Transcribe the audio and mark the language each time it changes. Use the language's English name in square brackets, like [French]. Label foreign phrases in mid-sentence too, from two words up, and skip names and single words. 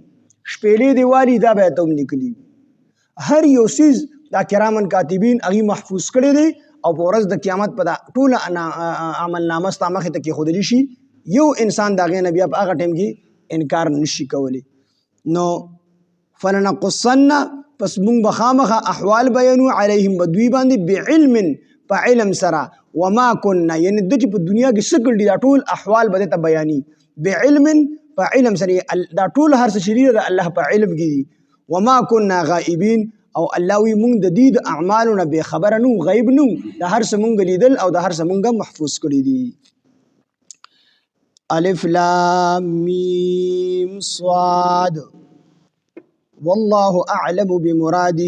[Pashto] شپېلې دې والي دا به ته لیکلي وي. هر یو څیز دا [Arabic] کرامن کاتبین [Pashto] هغې محفوظ کړی دی او په ورځ د قیامت په دا ټوله عملنامه ستا مخې ته کېښودلی شي. یو انسان د هغې نه بیا په هغه ټایم کې انکار نشي کولی. نو فلنقصن پس مونږ به خامخه احوال بیانو علیهم به دوی باندې بعلم په علم سره. [Arabic] وما كنا [Pashto] یعنی د چې په دنیا کې څه کړي دا ټول احوال به ته بیاني بعلم په علم سره. دا ټول هر څه چې دی د الله په علم کې دي. [Arabic] وما كنا غائبین [Pashto] او الله وی مونږ د دې د اعمالو نه بې خبره نو غیب نو د هر څه مونږ لیدل او د هر څه مونږ محفوظ کړي دي. [Arabic] الف لام میم صاد والله اعلم بمراده.